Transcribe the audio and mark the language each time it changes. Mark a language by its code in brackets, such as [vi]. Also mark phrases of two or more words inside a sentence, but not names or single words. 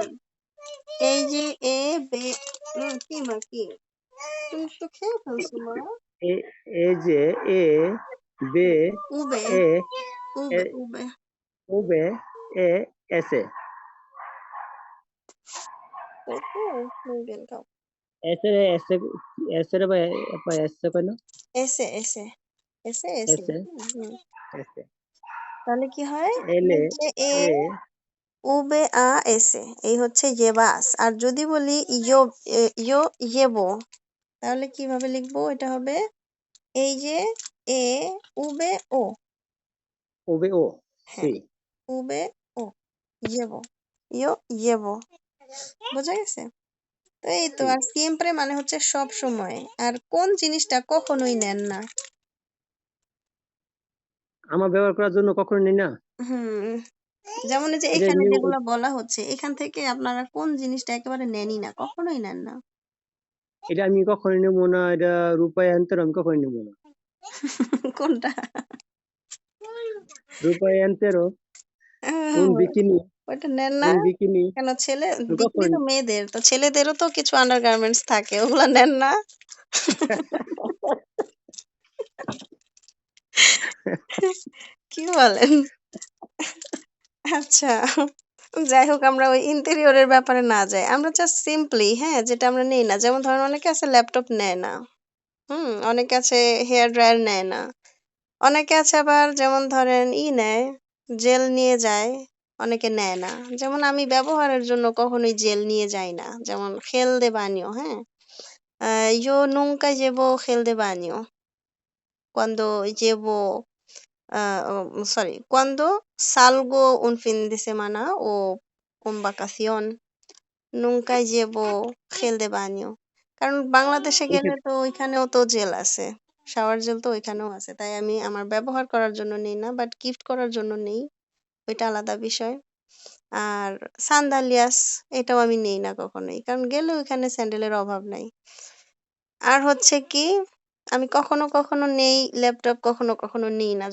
[bn] হুম। এই যে এ বে কি মা কি? তুমি তো খেয়ে ফেলছো মা। এই যে এ বে উবে, এ উবে, উবে। উবে এ এসে হয়েছে? [es] muy bien, [bn] খাও। এসে এসে এসে রে বা এসে কেন এসে, এসে, এসে, এসে। এসে হুম। এসে তাহলে কি হয়? এলে এই যে এ এ উবে আ এসে এই হচ্ছে llevas। আর যদি বলি [es] yo llevo [bn] তাহলে কিভাবে লিখবো? এটা হবে এই যে এ উবে ও। উবে ও সি হ্যাঁ, উবে ও [es] llevo yo llevo। [bn] বোঝা গেছে? তো এই তো। সি আর siempre মানে হচ্ছে সব সময়। আর কোন জিনিসটা কখনোই নেন না। আমার ব্যবহার করার জন্য কখনো নিই না হুম। যেমন এই যে এটা এখানে নিউ যেগুলা বলা হচ্ছে এখান থেকে আপনারা কোন জিনিসটা একেবারে নেনই না, কখনোই নেন না। এটা আমি কখনো নেবো না এটা রূপায়ন্তর আমি কখনো নেবো না কোনটা? রূপায়ন্তরও un আহ, bikini ওটা নেন না? [es] un bikini [bn] কেন ছেলে আমি বিকিনি কখনো তো মেয়েদের, তো ছেলেদেরও তো কিছু আন্ডারগার্মেন্টস থাকে, ওগুলা নেন না? কি বলেন? আচ্ছা, যাই হোক আমরা ওই ইন্টেরিয়রের ব্যাপারে না যাই, আমরা জাস্ট সিম্পলি, হ্যাঁ, যেটা আমরা নেই না, যেমন ধরেন অনেকে আছে ল্যাপটপ নেয় না, অনেকে আছে হেয়ার ড্রায়ার নেয় না, অনেকে আছে আবার যেমন ধরেন ই নেয়, জেল নিয়ে যায়, অনেকে নেয় না। যেমন আমি ব্যবহারের জন্য কখনোই জেল নিয়ে যাই না। যেমন [es] gel de baño, [bn] হ্যাঁ? [es] Yo nunca llevo gel de baño cuando llevo, sorry, cuando salgo un fin de semana o con vacación, nunca llevo gel de baño. [bn] কারণ বাংলাদেশে এই গেলে ক্ষেত্রে তো ওইখানেও তো জেল আছে। শাওয়ার জেল তো ওইখানেও আছে। তাই আমি আমার ব্যবহার করার জন্য নেই না, বাট গিফট করার জন্য নেই। ওইটা আলাদা বিষয়। আর সান্দালিয়াস এটাও আমি নেই না কখনোই। কারণ গেলে ওইখানে স্যান্ডেলের অভাব নাই। আর হচ্ছে কি আমি কখনো কখনো নেই ল্যাপটপ, কখনো কখনো নেই না।